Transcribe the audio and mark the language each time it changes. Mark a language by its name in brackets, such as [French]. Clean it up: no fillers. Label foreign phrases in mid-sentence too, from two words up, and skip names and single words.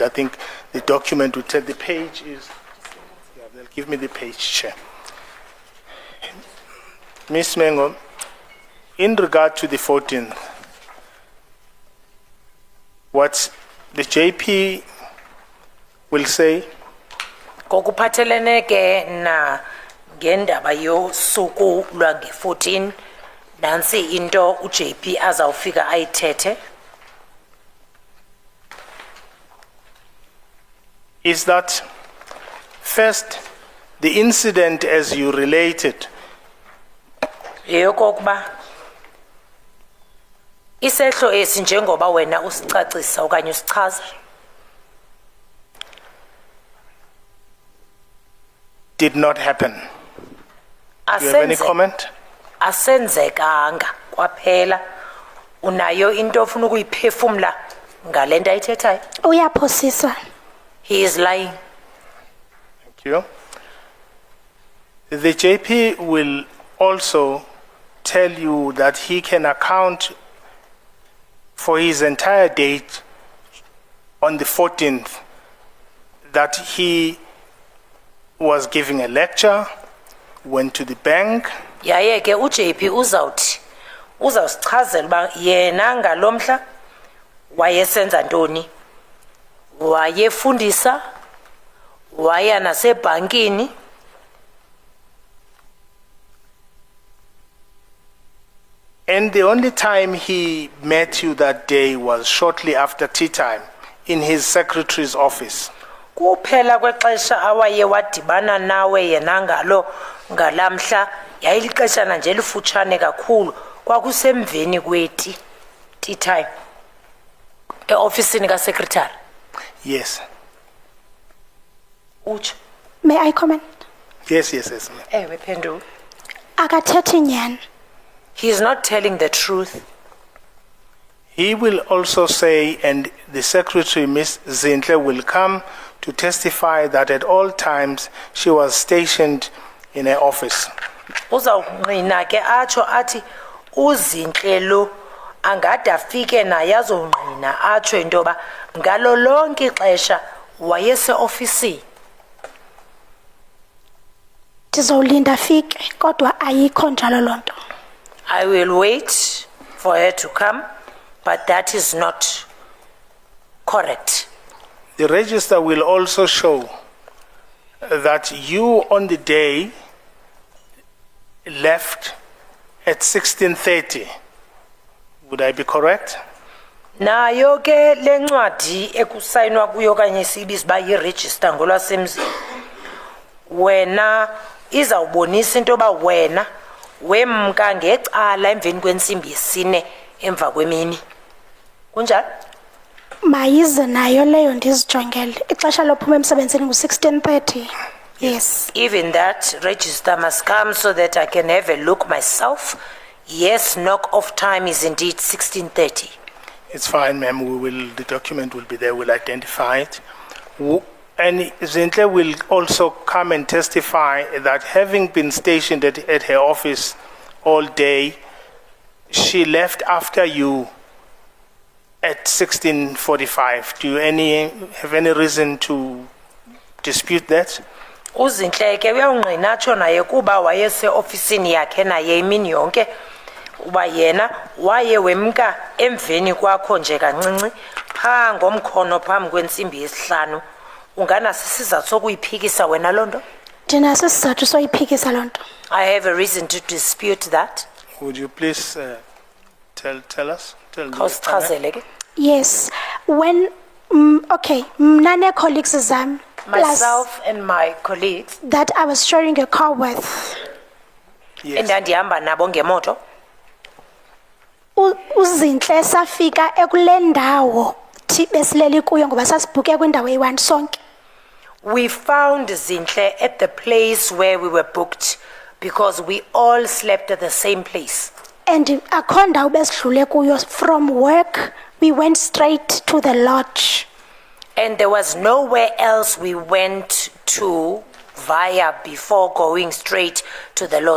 [English] I think the document will tell the page is. Yeah, they'll give me the page, Chair. Ms. Mengo, in regard to the 14th. What the JP will say? [Xhosa] Kokuphathelene ke na ngendaba yosuku lwange-14 nansi into uJP azawufika ayithethe. [English] Is that first the incident as you related? [Xhosa] Yeyokokuba isehlo esi njengoba wena usicacisa okanye usichaza. [English] Did not happen. Do you have any comment? [Xhosa] Asenzekanga kwaphela. Unayo into ofuna ukuyiphefumla ngale nto ayithethayo? Uyaphosisa. [English] He is lying. Thank you. The JP will also tell you that he can account for his entire date on the 14th, that he was giving a lecture, went to the bank. [Xhosa] Yaye ke uJP uzawusichazela uba yena ngalomhla wayesenza ntoni, wayefundisa, waya nasebhankini. [English] And the only time he met you that day was shortly after tea time in his secretary's office. [Xhosa] Kuphela kwexesha awaye wadibana nawe yena ngalo ngalamhla yayilixeshana nje lifutshane kakhulu kwakusemveni kweti [English] tea time [Xhosa] eofisini kasekretary. [English] Yes. [Xhosa] Utsho. [English] May I comment? Yes, ma'am. [Xhosa] Ewe phendula. Akathethi nyani. [English] He is not telling the truth. He will also say, and the secretary, Ms. Zintle, will come to testify that at all times she was stationed in her office. [Xhosa] Uzawungqina ke atsho athi uzinhle lo angade afike naye azongqina atsho into yoba ngalo lonke ixesha wayeseofisini. Ndizowulinda afike kodwa ayikho njalo loo nto. [English] I will wait for her to come, but that is not correct. The register will also show that you on the day left at 16:30. Would I be correct? [Xhosa] Nayo ke lencwadi ekusayinwa kuyo kanye sibiza ba yi-register ngolwasemzini. Wena izawubonisa into yoba wena wemka ngecala emveni kwensimbi yesine emva kwemini. Kunjani? Mayize nayo leyo ndizijongele. Ixesha lophuma emsebenzini ngu-16:30. [English] Yes. Even that register must come so that I can have a look myself. Yes, knock off time is indeed 16:30. It's fine, ma'am. The document will be there. We'll identify it. And Zintle will also come and testify that having been stationed at her office all day, she left after you at 16:45. Do you have any reason to dispute that? [Xhosa] Uzinhle ke uyawungqinatsho naye kuba wayese ofisini yakhe naye imini yonke uba yena waye wemka emveni kwakho nje kancinci pha ngomkhono phambi kwensimbi yesihlanu. Unganaso isizathu sokuyiphikisa wena lonto? Ndinaso isizathu soyiphikisa loo nto. [English] I have a reason to dispute that. Would you please tell us? [Xhosa] Khawusichazele ke. [English] Yes. When, okay, [Xhosa] mna nee-colleagues zam, [English] plus Myself and my colleagues that I was sharing a car with, Yes. [Xhosa] endandihamba nabo ngemoto. uzinhle safika ekule ndawo besileli kuyo ngoba sasibhuke kwindawo eyi-1 sonke. [English] We found Zinhle at the place where we were booked because we all slept at the same place. [Xhosa] And akho ndawo besidlule kuyo. [English] From work we went straight to the lodge. And there was nowhere else we went to via before going straight to the lodge.